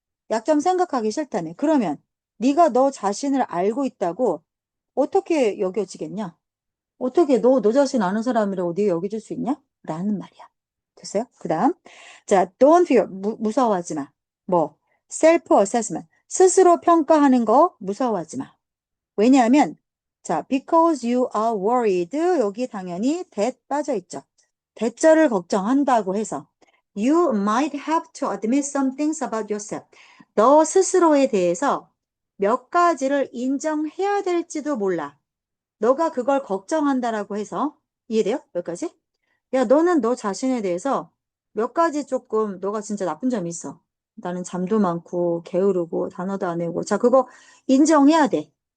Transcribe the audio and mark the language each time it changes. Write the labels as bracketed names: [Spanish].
[Korean] 약점 생각하기 싫다며. 그러면 네가 너 자신을 알고 있다고 어떻게 여겨지겠냐? 어떻게 너 자신 아는 사람이라고 네가 여겨줄 수 있냐? 라는 말이야. 됐어요? 그 다음. 자, [English] don't fear. [Korean] 무서워하지 마. 뭐, self-assessment. 스스로 평가하는 거 무서워하지 마. 왜냐하면, 자, [English] because you are worried. [Korean] 여기 당연히 that 빠져 있죠. 대절을 걱정한다고 해서 [English] you might have to admit some things about yourself. [Korean] 너 스스로에 대해서 몇 가지를 인정해야 될지도 몰라. 너가 그걸 걱정한다라고 해서 이해돼요? 몇 가지? 야, 너는 너 자신에 대해서 몇 가지 조금 너가 진짜 나쁜 점이 있어. 나는 잠도 많고 게으르고 단어도 안 외우고. 자, 그거 인정해야 돼.